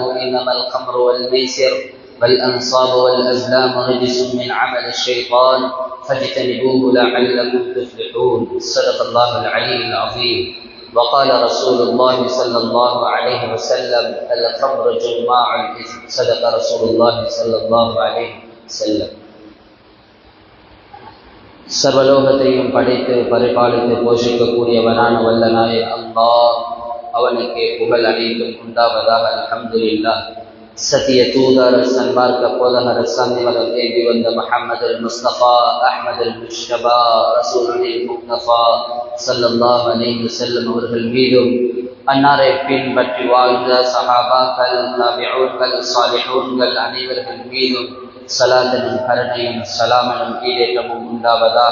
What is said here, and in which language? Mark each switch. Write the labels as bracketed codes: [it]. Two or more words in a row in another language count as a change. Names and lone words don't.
[ar] إنما الخمر والميسر والأنصاب والأزلام رجس من عمل الشيطان فاجتنبوه لعلكم تفلحون صدق الله العلي العظيم وقال رسول الله صلى الله عليه وسلم الخمر جماع الإثم صدق رسول الله صلى الله عليه وسلم [ta] சர்வலோகத்தையும் படைத்து பரிபாலித்து போஷிக்கக்கூடியவனான வல்ல நாயன் அல்லாஹ் அவனுக்கே புகழ் அனைத்தும் உண்டாவதாக அல்ஹம்துலில்லாஹ். சத்திய தூதர் சன்மார்க்க போதகர் சந்திமதம் ஏந்தி வந்த முஹம்மது முஸ்தபா அஹ்மது முஷ்தபா ரசூலுல் முக்தஃபா [ar] صلى الله عليه وسلم [ta] அவர்கள் மீதும் அன்னாரை பின்பற்றி வாழ்ந்த சஹாபாக்கள் தாபிஊன்கள் சாலிஹூன்கள் அனைவர்கள் மீதும் சலாத்தனும் கருணையும் சலாமனும் ஈடேற்றமும் உண்டாவதாக.